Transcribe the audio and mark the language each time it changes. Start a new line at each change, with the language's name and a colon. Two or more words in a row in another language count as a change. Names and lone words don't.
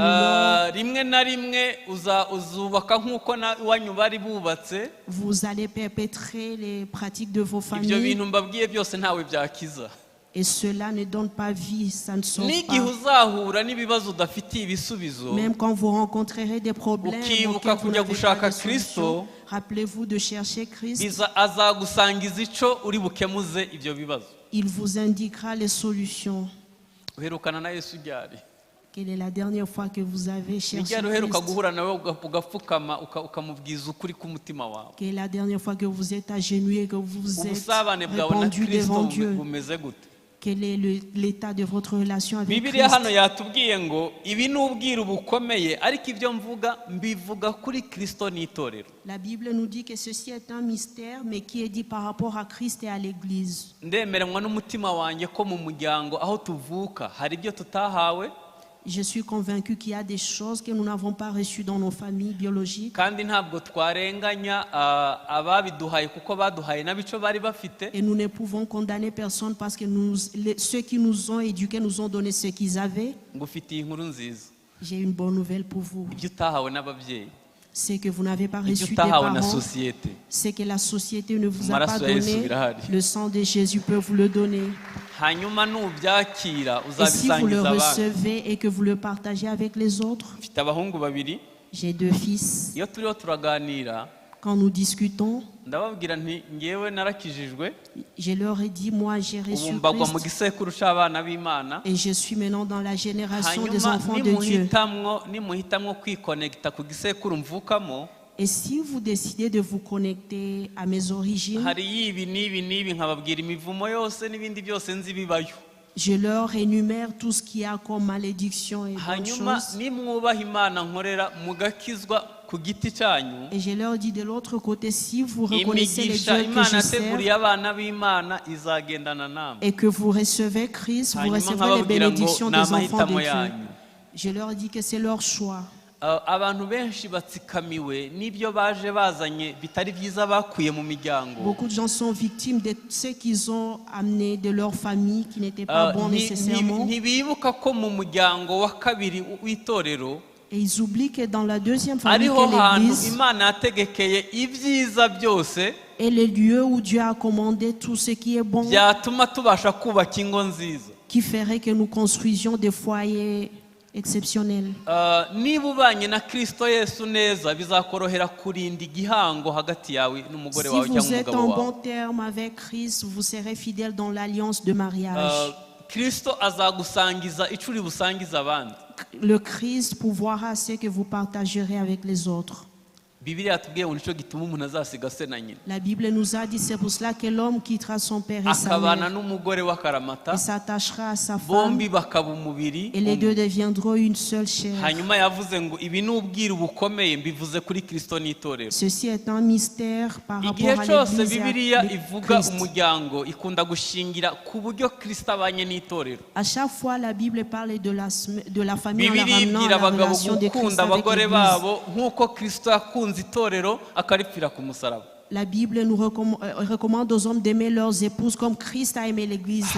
French: nous
Kinyarwanda: Rimwe na rimwe uzubaka nk'uko iwanyu bari bubatse.
French: Vous allez perpétrer les pratiques de vos
Kinyarwanda: Ibyo
French: familles.
Kinyarwanda: bintu mbabwiye byose ntawe byakiza.
French: Et cela ne donne pas vie, ça ne sauve
Kinyarwanda: n'igihe
French: pas.
Kinyarwanda: uzahura n'ibibazo udafitiye ibisubizo
French: Même quand vous rencontrerez des problèmes
Kinyarwanda: ukibuka
French: auxquels vous
Kinyarwanda: kujya
French: n'avez
Kinyarwanda: gushaka
French: pas de solution,
Kinyarwanda: Kristo,
French: rappelez-vous de chercher Christ.
Kinyarwanda: azagusangiza ico uri bukemuze ibyo bibazo.
French: Il vous indiquera les solutions.
Kinyarwanda: Uherukana na Yesu ryari?
French: Quelle est la dernière fois que vous avez cherché
Kinyarwanda: Ni ryari uheruka
French: Christ?
Kinyarwanda: guhura nawe ugapfukama ukamubwiza ukuri k'umutima wawe?
French: Quelle est la dernière fois que vous êtes agenouillé, que vous vous êtes
Kinyarwanda: Ubusabane bwawe na
French: répandu devant
Kinyarwanda: Kristo
French: Dieu?
Kinyarwanda: bumeze gute?
French: Quel est l'état de votre relation avec
Kinyarwanda: Bibiliya hano
French: Christ?
Kinyarwanda: yatubwiye ngo ibi ni ubwiru bukomeye, ariko ibyo mbivuga kuri Kristo n'itorero.
French: La Bible nous dit que ceci est un mystère, mais qui est dit par rapport à Christ et à l'Église.
Kinyarwanda: Ndemeranywa n'umutima wanjye ko mu muryango aho tuvuka hari ibyo tutahawe,
French: Je suis convaincu qu'il y a des choses que nous n'avons pas reçues dans nos familles biologiques.
Kinyarwanda: kandi ntabwo twarenganya ababiduhaye kuko baduhaye n'abico bari bafite.
French: Et nous ne pouvons condamner personne parce que ceux qui nous ont éduqués nous ont donné ce qu'ils avaient.
Kinyarwanda: Ngufitiye inkuru nziza,
French: J'ai une bonne nouvelle pour vous.
Kinyarwanda: ibyo utahawe n'ababyeyi,
French: C'est que vous n'avez pas
Kinyarwanda: ibyo
French: reçu des
Kinyarwanda: utahawe na
French: parents.
Kinyarwanda: sosiyete,
French: C'est que la société ne vous a pas
Kinyarwanda: amaraso ya Yesu
French: donné.
Kinyarwanda: birahari.
French: Le sang de Jésus peut vous le donner.
Kinyarwanda: hanyuma nubyakira
French: Et si vous le
Kinyarwanda: uzabisangiza abandi.
French: recevez et que vous le partagez avec les autres,
Kinyarwanda: Mfite abahungu babiri,
French: j'ai 2 fils.
Kinyarwanda: iyo turiho turaganira
French: Quand nous discutons,
Kinyarwanda: ndababwira nti ngewe narakijijwe,
French: je leur ai dit, moi j'ai
Kinyarwanda: ubu
French: reçu
Kinyarwanda: mbagwa mu
French: Christ
Kinyarwanda: gisekuru c'abana b'Imana.
French: et je suis maintenant dans la génération des
Kinyarwanda: Hanyuma
French: enfants de Dieu.
Kinyarwanda: nimuhitamwo kwikonekita ku gisekuru mvukamo,
French: Et si vous décidez de vous connecter à mes origines,
Kinyarwanda: hari y'ibi n'ibi n'ibi, nkababwira imivumo yose n'ibindi byose nzi bibayo.
French: je leur énumère tout ce qu'il y a comme malédiction et bonnes
Kinyarwanda: Hanyuma
French: choses.
Kinyarwanda: nimwubaha Imana nkorera mugakizwa ku giti cyanyu,
French: Et je leur dis de l'autre côté, si vous reconnaissez les
Kinyarwanda: imigisha
French: dieux que
Kinyarwanda: Imana
French: je sers
Kinyarwanda: yateguriye abana b'Imana izagendana namwe.
French: et que vous recevez Christ, vous
Kinyarwanda: Hanyuma
French: recevrez les
Kinyarwanda: nkababwira ngo
French: bénédictions
Kinyarwanda: ni
French: des enfants
Kinyarwanda: amahitamo
French: de Dieu.
Kinyarwanda: yanyu.
French: Je leur dis que c'est leur choix.
Kinyarwanda: Abantu benshi batsikamiwe n'ibyo baje bazanye bitari byiza bakuye mu miryango.
French: Beaucoup de gens sont victimes de ce qu'ils ont amené de leur famille qui n'était pas bon nécessairement.
Kinyarwanda: Ntibibuka ko mu muryango wa kabiri w'itorero
French: Et ils oublient que dans la deuxième famille
Kinyarwanda: ariho
French: qu'est
Kinyarwanda: hantu
French: l'Église
Kinyarwanda: Imana yategekeye ibyiza byose
French: est le lieu où Dieu a commandé tout ce qui est bon,
Kinyarwanda: byatuma tubasha kubaka ingo nziza.
French: qui ferait que nous construisions des foyers exceptionnels.
Kinyarwanda: Niba ubanye na Kristo Yesu neza bizakorohera kurinda igihango hagati yawe
French: Si
Kinyarwanda: n'umugore wawe
French: vous
Kinyarwanda: cyangwa
French: êtes
Kinyarwanda: umugabo
French: en bon
Kinyarwanda: wawe.
French: terme avec Christ, vous serez fidèle dans l'alliance de mariage.
Kinyarwanda: Kristo azagusangiza icyo uri busangiza abandi.
French: Le Christ pourvoira ce que vous partagerez avec les autres.
Kinyarwanda: Bibiliya yatubwiye ngo nicyo gituma umuntu azasiga se na nyina
French: La Bible nous a dit, c'est pour cela que l'homme quittera son père et sa
Kinyarwanda: akabana
French: mère
Kinyarwanda: n'umugore w'akaramata,
French: et s'attachera à sa femme,
Kinyarwanda: bombi bakaba umubiri
French: et les deux
Kinyarwanda: umwe.
French: deviendront une seule chair.
Kinyarwanda: Hanyuma yavuze ngo ibi ni ubwiru bukomeye, mbivuze kuri Kristo n'itorero.
French: Ceci est un mystère par
Kinyarwanda: Igihe
French: rapport à
Kinyarwanda: cyose
French: l'Église et
Kinyarwanda: Bibiliya
French: à
Kinyarwanda: ivuga
French: Christ.
Kinyarwanda: umuryango ikunda gushingira ku buryo Kristo abanye n'itorero.
French: À chaque fois, la Bible parle de la famille en la
Kinyarwanda: Bibiliya
French: ramenant à
Kinyarwanda: ibwira
French: la
Kinyarwanda: abagabo
French: relation de Christ
Kinyarwanda: gukunda
French: avec
Kinyarwanda: abagore
French: l'Église.
Kinyarwanda: babo nk'uko Kristo yakunze itorero akaripfira ku musaraba.
French: La Bible nous recommande aux hommes d'aimer leurs épouses comme Christ a aimé l'Église et s'est